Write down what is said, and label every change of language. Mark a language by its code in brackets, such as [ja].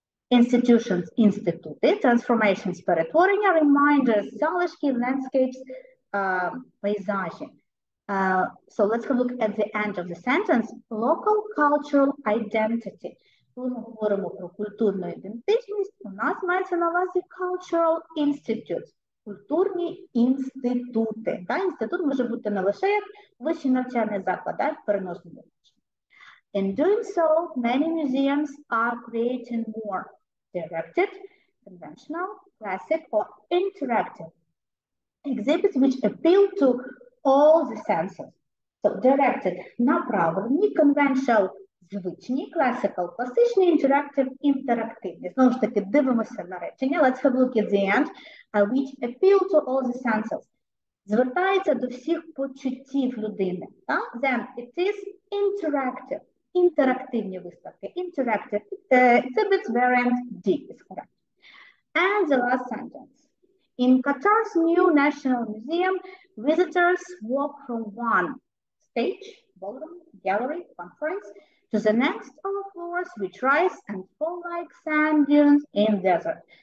[uk] Institutions, інститути, transformations, перетворення, reminders, залишки, landscapes, пейзажі. [en] So let's have a look at the end of the sentence. Local cultural identity. [uk] Коли ми говоримо про культурну ідентичність, у нас мається на увазі [en] cultural institutes, [uk] культурні інститути. Інститут може бути не лише як вищий навчальний заклад, в переносному значенні. [en] In doing so, many museums are creating more directed, conventional, classic, or interactive exhibits which appeal to all the senses. So, directed, направлені, conventional, звичні, classical, класичні, interactive, інтерактивні. [uk] Знову ж таки, дивимося на речення. [en] Let's have a look at the end, which appeal to all the senses. [uk] Звертається до всіх почуттів людини. [en] Then it is interactive. [uk] Інтерактивні виставки. [en] Interactive exhibits variant D is correct. And the last sentence. In Qatar's new National Museum, visitors walk from one stage, ballroom, gallery, conference, to the next on floors which rise and fall like sand dunes in desert.